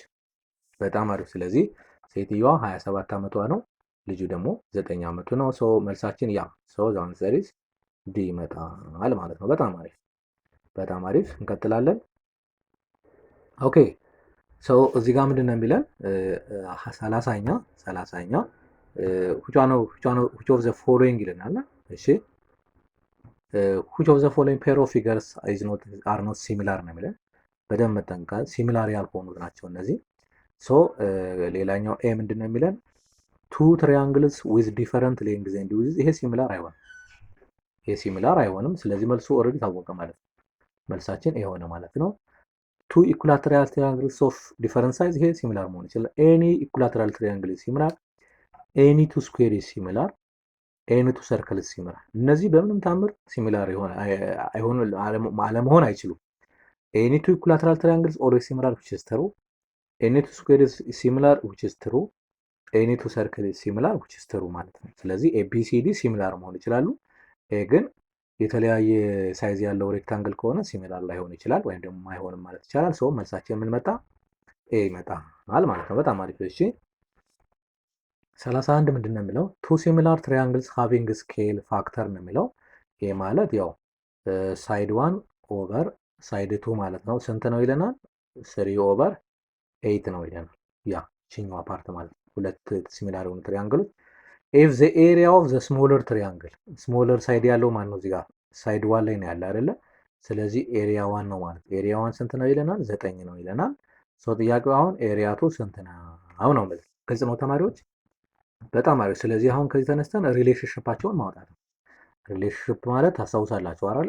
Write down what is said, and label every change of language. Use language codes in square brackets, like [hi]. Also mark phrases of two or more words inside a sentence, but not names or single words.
[am] በጣም አሪፍ። ስለዚህ ሴትዮዋ 27 ዓመቷ ነው፣ ልጁ ደግሞ 9 ዓመቱ ነው። መልሳችን ያ [en] the answer is D [am] ይመጣል ማለት ነው። በጣም አሪፍ በጣም አሪፍ። እንቀጥላለን። ኦኬ እዚህ ጋር ምንድን ነው የሚለን? 30ኛ [en] which of the following [am] ይለናል። እሺ [en] which of the following pair of figures are not similar [am] ነው የሚለን። በደንብ መጠንቀቅ። ሲሚላር ያልሆኑት ናቸው እነዚህ። ሌላኛው ኤ ምንድን ነው የሚለን? [en] two triangles with different lengths and widths። [am] ይሄ ሲሚላር አይሆንም። ስለዚህ መልሱ ኦልሬዲ ታወቀ ማለት ነው። መልሳችን ይሄ ሆነ ማለት ነው። [en] two equilateral triangles of different size። [am] ይሄ ሲሚላር መሆን ይችላል። [en] any equilateral triangle is similar, any two square is similar, any two circle is similar። [am] እነዚህ በምንም ታምር ሲሚላር አለመሆን አይችሉም። [en] any two equilateral triangles always similar which is true, [am] any two square is similar which is true, any two circle is similar which is true ማለት ነው። ስለዚህ ABCD ሲሚላር መሆን ይችላሉ። ግን የተለያየ ሳይዝ ያለው ሬክታንግል ከሆነ ሲሚላር ላይሆን ይችላል ወይም ደግሞ አይሆንም ማለት ይቻላል። መልሳችን ምን መጣ? ኤ ይመጣል ማለት ነው። በጣም አሪፍ። እሺ 31 ምንድን ነው የሚለው? [en] two similar triangles having scale factor [am] ነው የሚለው። ይሄ ማለት ያው [en] side 1 over side 2 [am] ማለት ነው። ስንት ነው ይለናል? 3 ኦቨር 8 ነው ይለናል። ያ ቺኛዋ ፓርት ማለት ነው። ሁለት ሲሚላር የሆኑ ትሪያንግሎች [en] if the area of the smaller triangle smaller side [am] ያለው ማን ነው? እዚህ ጋር ሳይድ 1 ላይ ነው ያለ አይደለ? ስለዚህ ኤሪያ 1 ነው ማለት ነው። ኤሪያ 1 ስንት ነው ይለናል? 9 ነው ይለናል። ጥያቄው አሁን ኤሪያ 2 ስንት ነው ነው። ግልጽ ነው ተማሪዎች? በጣም አሪፍ። ስለዚህ አሁን ከዚህ ተነስተን ሪሌሽንሺፓቸውን ማውጣት ነው። ሪሌሽንሺፕ ማለት ታስታውሳላችሁ አይደል?